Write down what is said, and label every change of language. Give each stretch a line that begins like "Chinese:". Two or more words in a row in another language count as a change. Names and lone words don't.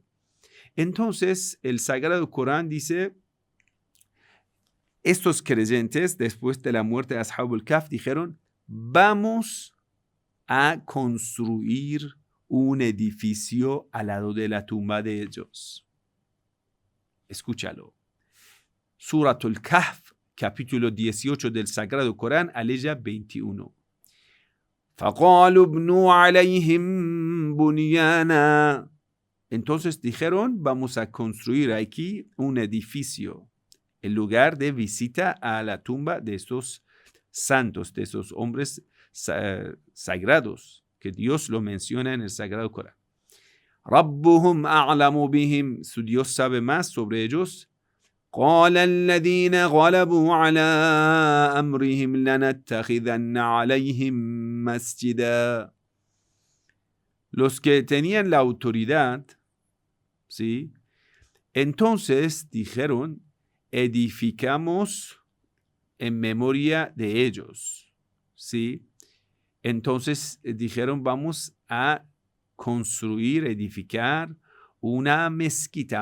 Spanish: Entonces el Sagrado Corán dice, estos creyentes, después de la muerte de Ashabul Kahf, dijeron, vamos a construir un edificio al lado de la tumba de ellos. Escúchalo. Suratul Kahf, capítulo 18 del Sagrado Corán, aleya 21.
Arabic: فَقَالُوا ابْنُوا عَلَيْهِمْ بُنْيَانًا.
Spanish: Entonces dijeron, vamos a construir aquí un edificio, el lugar de visita a la tumba de estos santos, de esos hombres sagrados, que Dios lo menciona en el Sagrado Corán.
Arabic: رَبُّهُمْ أَعْلَمُ بِهِمْ.
Spanish: Su Dios sabe más sobre ellos.
Arabic: قَالَ الَّذِينَ غَلَبُوا عَلَىٰ أَمْرِهِمْ لَنَتَّخِذَنَّ عَلَيْهِمْ مَسْجِدًا.
Spanish: Los que tenían la autoridad, ¿sí? Entonces dijeron, edificamos en memoria de ellos, ¿sí? Entonces dijeron, vamos a construir, edificar una mezquita.